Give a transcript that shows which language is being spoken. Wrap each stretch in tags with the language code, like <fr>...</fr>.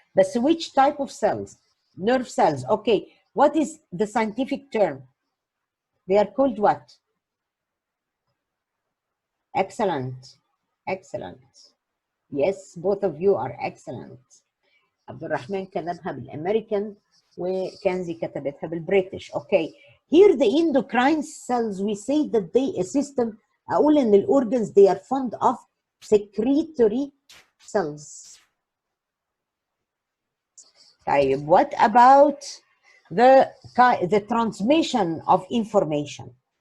<en>بس which type of cells? Nerve cells. Okay. What is the scientific term? They are called what? Excellent. Excellent. Yes, both of you are excellent.</en> <ar>عبد الرحمن كتبها بالامريكان وكنزي كتبتها بالبريتش.</ar> <en>Okay. Here the endocrine cells we say that they a system.</en> <ar>اقول ان الاورجنز</ar> <en>they are fond of secretory cells. طيب, what about the transmission of information?</en>